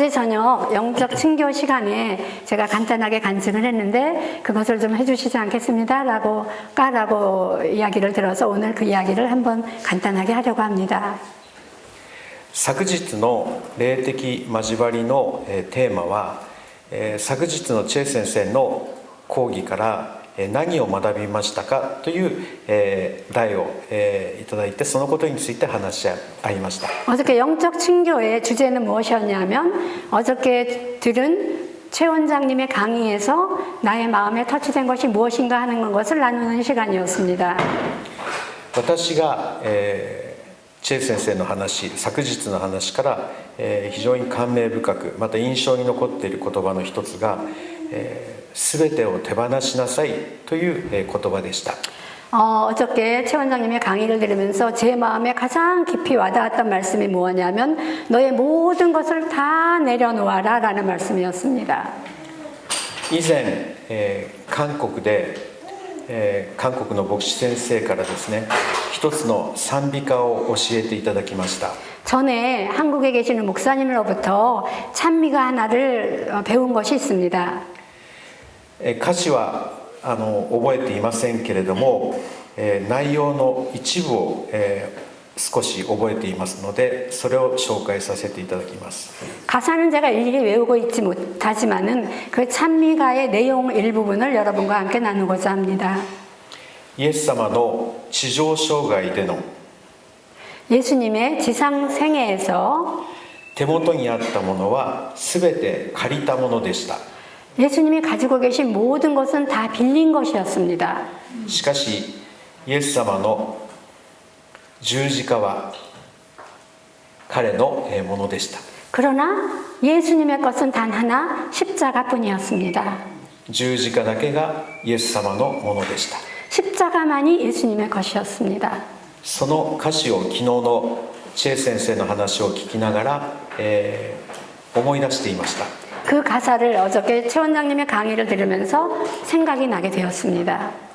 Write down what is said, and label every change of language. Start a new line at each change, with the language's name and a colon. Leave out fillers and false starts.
Korean: 어제 저녁 영적 친교 시간에 제가 간단하게 간증을 했는데 그것을 좀 해주시지 않겠습니다 라고 이야기를 들어서 오늘 그 이야기를 한번 간단하게 하려고 합니다.
Japanese: 昨日の霊的交わりのテーマは、昨日のチェイ先生の講義から何を学びましたかという題をいただいて、そのことについて話し合いました。
Korean: 어저께 영적 친교의 주제는 무엇이었냐면 어저께 들은 최 원장님의 강의에서 나의 마음에 터치된 것이 무엇인가 하는 것을 나누는 시간이었습니다.
Japanese: 私が、チェ先生の話、昨日の話から、非常に感銘深く、また印象に残っている言葉の一つが、全てを手放しなさいという、言葉でした。
Korean: 어저께 최 원장님의 강의를 들으면서 제 마음에 가장 깊이 와닿았던 말씀이 무엇냐면 너의 모든 것을 다 내려놓아라 라는 말씀이었습니다.
Japanese: 以前、韓国で、韓国の牧師先生からですね、一つの賛美歌を教えていただきました。
Korean: 전에 한국에 계시는 목사님으로부터 찬미가 하나를 배운 것이 있습니다.
Japanese: 歌詞は覚えていませんけれども、内容の一部を、少し覚えていますのでそれを紹介させていただきます。
Korean: 가사는 제가 일일이 외우고 있지 못하지만은 그 찬미가의 내용 일부분을 여러분과 함께 나누고자 합니다.
Japanese: イエス様の地上生涯での
Korean: 예수님의 지상 생애에서
Japanese: 手元にあったものはすべて借りたものでした。
Korean: 예수님이 가지고 계신 모든 것은 다 빌린 것이었습니다.
Japanese: しかしイエス様の十字架は彼のものでした。
Korean: 그러나 예수님의 것은 단 하나 십자가뿐이었습니다.
Japanese: 十字架だけがイエス様のものでした。
Korean: 십자가만이 예수님의 것이었습니다.
Japanese: その歌詞を昨日のチェ先生の話を聞きながら、思い出していました。
Korean: 그 가사를 어저께 최 원장님의 강의를 들으면서 생각이 나게 되었습니다.